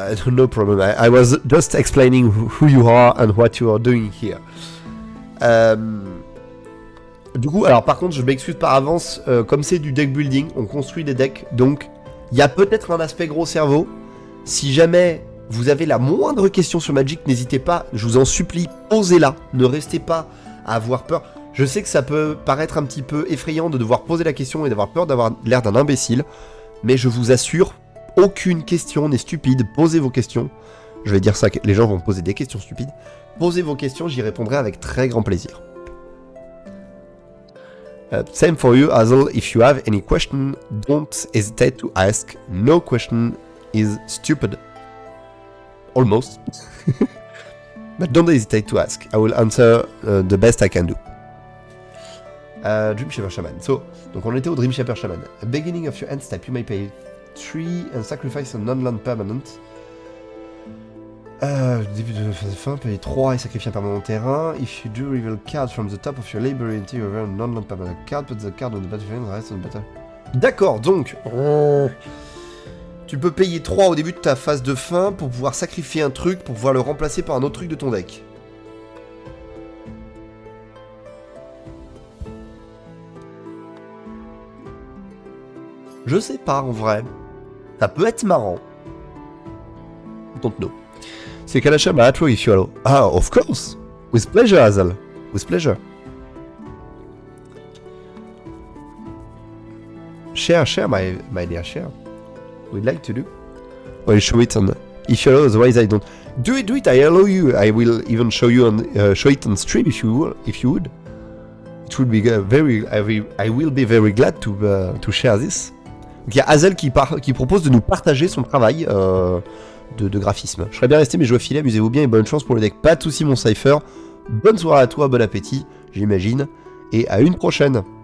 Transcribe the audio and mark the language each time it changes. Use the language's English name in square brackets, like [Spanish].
[English] No problem. I was just explaining who you are and what you are doing here. [French] Du coup, alors par contre, je m'excuse par avance, comme c'est du deck building, on construit des decks, donc il y a peut-être un aspect gros cerveau. Si jamais vous avez la moindre question sur Magic, n'hésitez pas, je vous en supplie, posez-la, ne restez pas à avoir peur. Je sais que ça peut paraître un petit peu effrayant de devoir poser la question et d'avoir peur d'avoir l'air d'un imbécile, mais je vous assure, aucune question n'est stupide, posez vos questions. Je vais dire ça, les gens vont poser des questions stupides. Posez vos questions, j'y répondrai avec très grand plaisir. [English] Same for you, Hazel. If you have any question, don't hesitate to ask. No question is stupid. Almost. But don't hesitate to ask. I will answer the best I can do. Dream Shaper Shaman. [French] So, donc on était au Dream Shaper Shaman. [English] At beginning of your end step, you may pay 3 and sacrifice a non-land permanent. [French] Début de fin, payer 3 et sacrifier un permanent terrain. [English] If you do reveal card from the top of your library until you reveal a non-land permanent card, put the card on the battlefield and the rest on the battle. [French] D'accord, donc tu peux payer 3 au début de ta phase de fin pour pouvoir sacrifier un truc, pour pouvoir le remplacer par un autre truc de ton deck. Je sais pas en vrai. Ça peut être marrant. [English] Don't know. C'est Kalacha Mahatro if you allow. Ah, of course. With pleasure, Hazel. With pleasure. Share, my dear, share. We'd like to do. Well, show it on. If you allow, otherwise I don't. Do it. I allow you. I will even show it on stream if you would. It would be I will be very glad to share this. [French] Donc il y a Hazel qui propose de nous partager son travail de graphisme. Je serais bien resté mais je dois filer, amusez-vous bien et bonne chance pour le deck. Pas de soucis mon Cypher. Bonne soirée à toi, bon appétit, j'imagine. Et à une prochaine.